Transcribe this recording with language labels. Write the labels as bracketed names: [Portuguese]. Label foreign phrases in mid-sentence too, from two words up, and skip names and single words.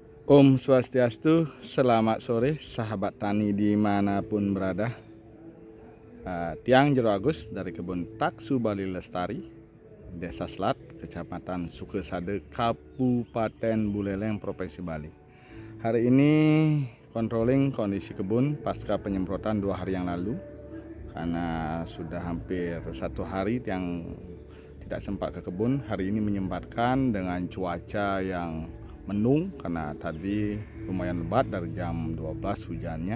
[Indonesian] Om Swastiastu, selamat sore sahabat tani dimanapun berada. Tiang Jero Agus dari kebun Taksu Bali Lestari, Desa Selat, Kecamatan Sukesade, Kabupaten Buleleng, Provinsi Bali. Hari ini controlling kondisi kebun pasca penyemprotan 2 hari yang lalu, karena sudah hampir 1 hari Tiang tidak sempat ke kebun. Hari ini menyempatkan dengan cuaca yang mendung, karena tadi lumayan lebat dari jam 12 hujannya.